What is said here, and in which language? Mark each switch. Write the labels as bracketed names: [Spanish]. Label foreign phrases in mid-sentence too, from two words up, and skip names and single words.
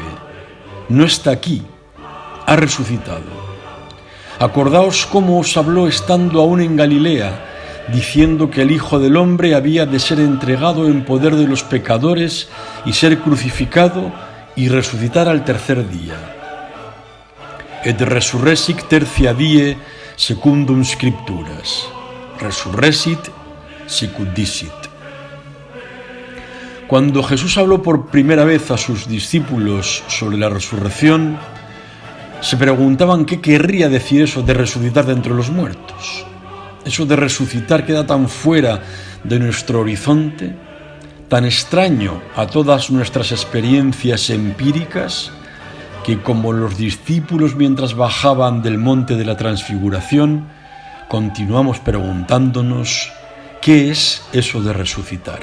[Spanish] No está aquí, ha resucitado. Acordaos cómo os habló estando aún en Galilea, diciendo que el Hijo del Hombre había de ser entregado en poder de los pecadores y ser crucificado y resucitar al tercer día. [Latin] Et resurresic tertia die secundum scripturas. Resurresit sicut dicit. [Spanish] Cuando Jesús habló por primera vez a sus discípulos sobre la resurrección, se preguntaban qué querría decir eso de resucitar de entre los muertos. Eso de resucitar queda tan fuera de nuestro horizonte, tan extraño a todas nuestras experiencias empíricas, que como los discípulos mientras bajaban del monte de la Transfiguración, continuamos preguntándonos ¿qué es eso de resucitar?